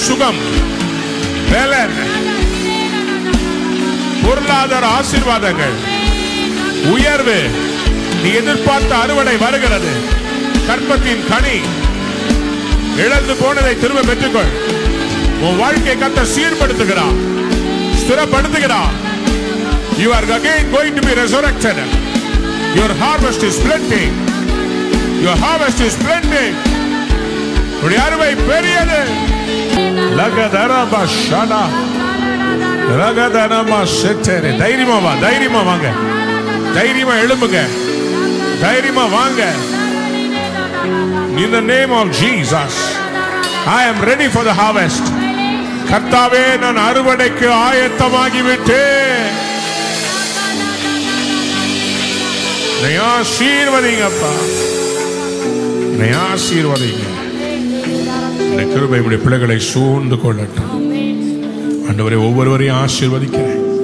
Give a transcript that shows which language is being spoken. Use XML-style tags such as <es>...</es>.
<ta>சுகம், பலன், பொருளாதார ஆசீர்வாதங்கள், உயர்வு, நீ எதிர்பார்த்த அறுவடை வருகிறது. கற்பத்தின் கனி, இழந்து போனதை திரும்ப பெற்றுக்கொள். உன் வாழ்க்கையை கர்த்தர் சீர்படுத்துகிறார், ஸ்திரப்படுத்துகிறார்.</ta> <en>You are again going to be resurrected. Your harvest is plenty. Your harvest is plenty.</en> <ta>உடைய அறுவடை பெரியது. லகதரபா ஷனா லகதரமா செட்டரே. தைரியமா வா, தைரியமா வாங்க, தைரியமா எழும்புங்க, தைரியமா வாங்க.</ta> <en>In the name of Jesus, I am ready for the harvest.</en> <ta>கர்த்தாவே, நான் அறுவடைக்கு ஆயத்தமாகிவிட்டேன். ஆசீர்வதிங்கப்பா, ஆசீர்வதிங்க. இந்த கிருபை உடைய பிள்ளைகளை சூழ்ந்து கொள்ளட்டும். ஆண்டவரே, ஒவ்வொருவரையும் ஆசீர்வதிக்கிறேன்.</ta>